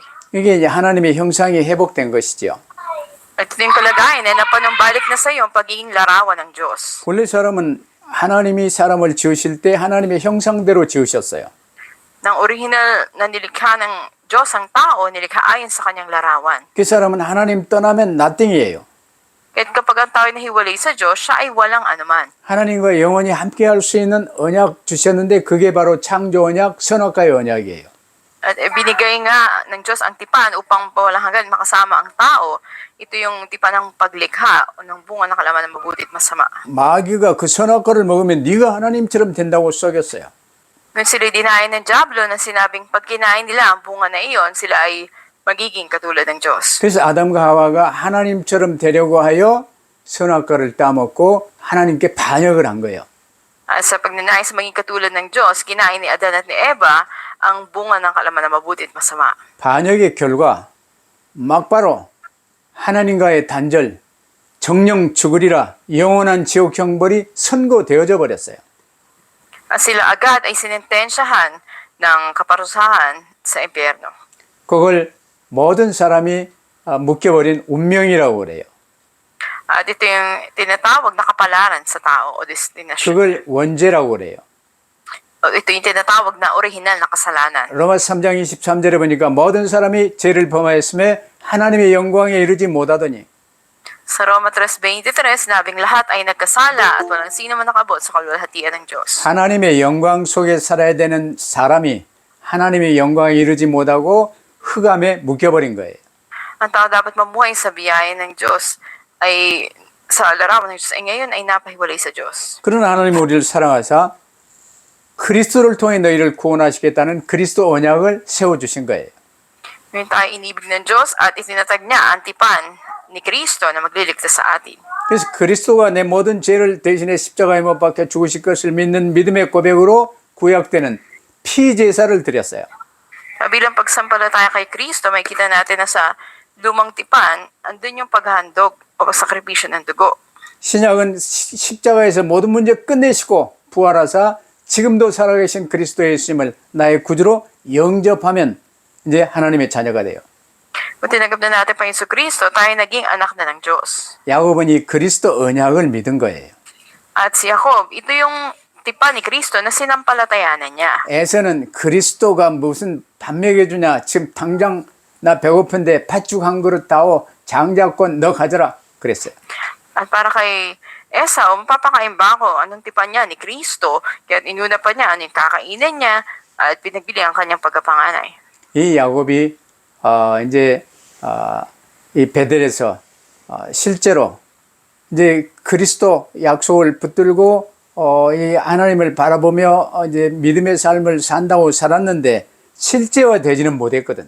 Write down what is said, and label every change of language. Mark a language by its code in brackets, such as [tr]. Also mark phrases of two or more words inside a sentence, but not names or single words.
[ko] 이게 이제 하나님의 형상이 회복된 것이죠. [tl] At ito yung kalagayan na napanumbalik na sa iyo ang pagiging larawan ng Diyos. [ko] 원래 사람은 하나님이 사람을 지으실 때 하나님의 형상대로 지으셨어요. [tl] Nang original na nilikha ng Diyos ang tao, nilikha ayon sa kanyang larawan. [ko] 그 사람은 하나님 떠나면 nothing이에요. [tl] Kahit kapag ang tao ay nahiwalay sa Diyos, siya ay walang anuman. [ko] 하나님과 영원히 함께 할 수 있는 언약 주셨는데 그게 바로 창조 언약, 선악과의 언약이에요. [tl] At binigay nga ng Diyos ang tipan upang walang hanggan makasama ang tao. Ito yung tipan ng paglikha o ng bunga ng kalaman ng mabuti at masama. [ko] 마귀가 그 선악과를 먹으면 네가 하나님처럼 된다고 속였어요. [tl] Nung sila'y dinayan ng Diablo na sinabing pag kinain nila ang bunga na iyon, sila ay magiging katulad ng Diyos. [ko] 그래서 아담과 하와가 하나님처럼 되려고 하여 선악과를 따먹고 하나님께 반역을 한 거예요. [tl] Sa pagnanais maging katulad ng Diyos, kinain ni Adan at ni Eva ang bunga ng kalaman na mabuti at masama. [ko] 반역의 결과 막바로 하나님과의 단절, 정령 죽으리라 영원한 지옥 형벌이 선고되어져 버렸어요. [tl] Sila agad ay sinentensyahan ng kaparusahan sa impyerno. [ko] 그걸 모든 사람이 묶여버린 운명이라고 그래요. [tl] At ito yung tinatawag na kapalaran sa tao o destinasyon. [ko] 그걸 원죄라고 그래요. [tl] Ito yung tinatawag na orihinal na kasalanan. [ko] 로마서 3장 23절에 보니까 모든 사람이 죄를 범하였음에 하나님의 영광에 이르지 못하더니 [tl] Sa Roma 3:23, sinabing lahat ay nagkasala at walang sino man nakabot sa kalwalhatian ng Diyos. [ko] 하나님의 영광 속에 살아야 되는 사람이 하나님의 영광에 이르지 못하고 흑암에 묶여버린 거예요. [tl] Ang tao dapat mamuhay sa biyaya ng Diyos ay sa larawan ng Diyos ay ngayon ay napahiwalay sa Diyos. [ko] 그런 하나님 우리를 사랑하사 그리스도를 통해 너희를 구원하시겠다는 그리스도 언약을 세워주신 거예요. [tl] Ngayon tayo inibig ng Diyos at itinatag niya ang tipan ni Kristo na magliligtas sa atin. [ko] 그래서 그리스도가 내 모든 죄를 대신에 십자가에 못 박혀 죽으실 것을 믿는 믿음의 고백으로 구약되는 피제사를 드렸어요. [tl] Bilang pagsampalataya kay Kristo, makikita natin na sa lumang tipan, andun yung paghandog o pagsakripisyo ng dugo. [ko] 신약은 십자가에서 모든 문제 끝내시고 부활하사 지금도 살아계신 그리스도 예수님을 나의 구주로 영접하면 이제 하나님의 자녀가 돼요. [tl] Kung tinanggap na natin pa Kristo, tayo naging anak na ng Diyos. [ko] 야곱은 이 그리스도 언약을 믿은 거예요. [tl] At si Jacob, ito yung tipan ni Kristo na sinampalatayanan niya. [ko] 에서는 그리스도가 무슨 밥 먹여주냐, 지금 당장 나 배고픈데 팥죽 한 그릇 다오, 장자권 너 가져라 그랬어요. [tl] At para kay Esau, mapapakain ba ako? Anong tipan niya ni Kristo? Kaya inuna pa niya, anong kakainin niya, at pinagbili ang kanyang pagkapanganay. [ko] 이 야곱이 이제 이 베델에서 실제로 이제 그리스도 약속을 붙들고 이 하나님을 바라보며 이제 믿음의 삶을 산다고 살았는데 실제화되지는 못했거든.